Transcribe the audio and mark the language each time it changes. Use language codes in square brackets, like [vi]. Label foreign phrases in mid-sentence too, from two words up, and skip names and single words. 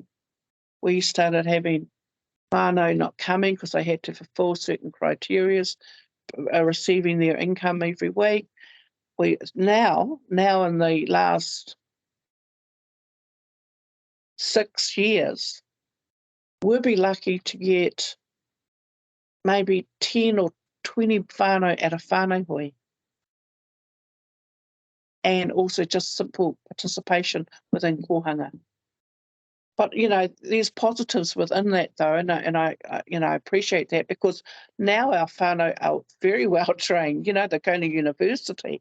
[en] We started having whānau not coming because they had to fulfil certain criteria, receiving their income every week. Now in the last 6 years, we'll be lucky to get maybe 10 or 20 whānau at a [mi] whānau hui. [en] And also just simple participation within kohanga. But, you know, there's positives within that though, and I you know, appreciate that because now our whānau are very well trained, you know, they're going to university.